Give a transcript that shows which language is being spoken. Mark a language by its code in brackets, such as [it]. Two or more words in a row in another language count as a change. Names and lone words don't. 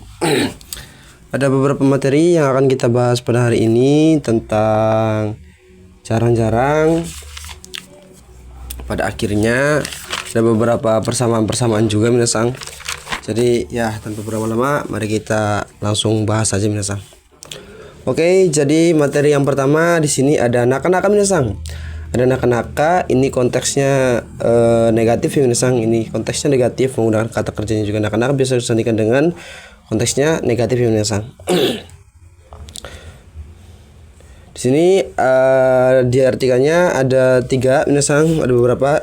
[id] Ada beberapa materi yang akan kita bahas pada hari ini tentang jarang-jarang. Pada akhirnya ada beberapa persamaan-persamaan juga minasan. Jadi ya tanpa berlama-lama mari kita langsung bahas saja minasan. Oke, jadi materi yang pertama di sini ada naka-naka minasan. Ada naka-naka, ini konteksnya negatif ya minasan. Ini konteksnya negatif, menggunakan kata kerjanya juga naka-naka bisa disandingkan dengan konteksnya negatif ya minasan. Di sini diartikannya ada 3 minasan, ada beberapa.